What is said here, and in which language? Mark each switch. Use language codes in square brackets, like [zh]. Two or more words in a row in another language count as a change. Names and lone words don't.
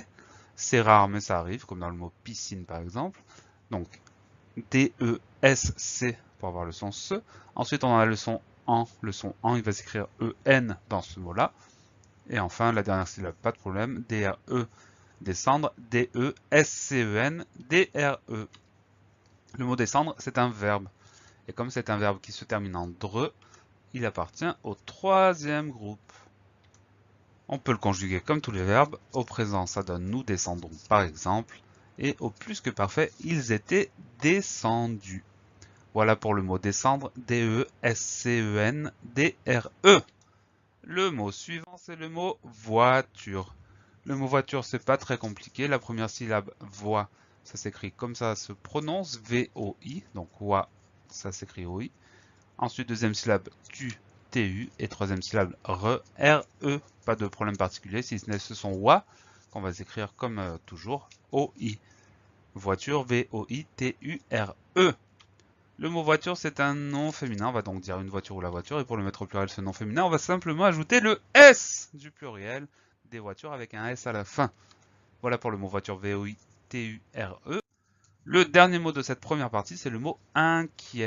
[fr] C'est rare, mais ça arrive, comme dans le mot piscine par exemple. Donc, D-E-S-C pour avoir le son SE. Ensuite, on a le son en. Le son en, il va s'écrire E-N dans ce mot-là. Et enfin, la dernière syllabe, pas de problème, D-R-E, descendre, D-E-S-C-E-N, D-R-E. Le mot descendre, c'est un verbe. Et comme c'est un verbe qui se termine en DRE, il appartient au troisième groupe. On peut le conjuguer comme tous les verbes. Au présent, ça donne nous descendons par exemple. Et au plus que parfait, ils étaient descendus. Voilà pour le mot descendre, D-E-S-C-E-N-D-R-E. Le mot suivant, c'est le mot voiture. Le mot voiture, c'est pas très compliqué. La première syllabe, voix, ça s'écrit comme ça se prononce, V-O-I. Donc, voix, ça s'écrit O-I. Ensuite, deuxième syllabe, tu, T-U. Et troisième syllabe, re, R-E. Pas de problème particulier, si ce n'est ce son wa, qu'on va écrire comme toujours, O-I. Voiture, V-O-I-T-U-R-E. Le mot voiture, c'est un nom féminin. On va donc dire une voiture ou la voiture. Et pour le mettre au pluriel, ce nom féminin, on va simplement ajouter le S du pluriel des voitures avec un S à la fin. Voilà pour le mot voiture, V-O-I-T-U-R-E. Le dernier mot de cette première partie, c'est le mot inquiet.